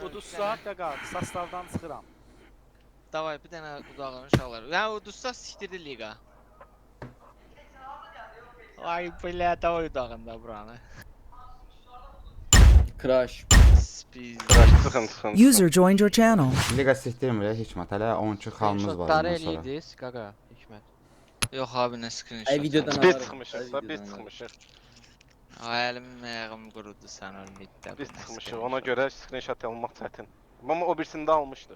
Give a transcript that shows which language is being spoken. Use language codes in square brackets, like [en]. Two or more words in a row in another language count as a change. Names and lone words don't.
[az] uduzsa özünüzə gəlin. qaqa, sastavdan çıxıram. Davay bir dənə udağın uşaqlar. Yəni uduzsa siktirdi liqa. Ay belə davay udağında buranı. Crash. Biz Çıxın. [en] User joined your channel. [az] Liqa sistemir Hikmət, hələ 12 xalımız var Shotları ondan sonra. eləyirdiniz, qaqa, Hikmət. yox abi nə screenshot. Ay videodan Biz alarım. çıxmışıq Ay, da, biz videodan çıxmışıq. Ay əlim ayağım qurudu sən ölməkdə. Biz çıxmışıq. Ona görə screenshot almaq çətin. Amma o birisini də almışdıq.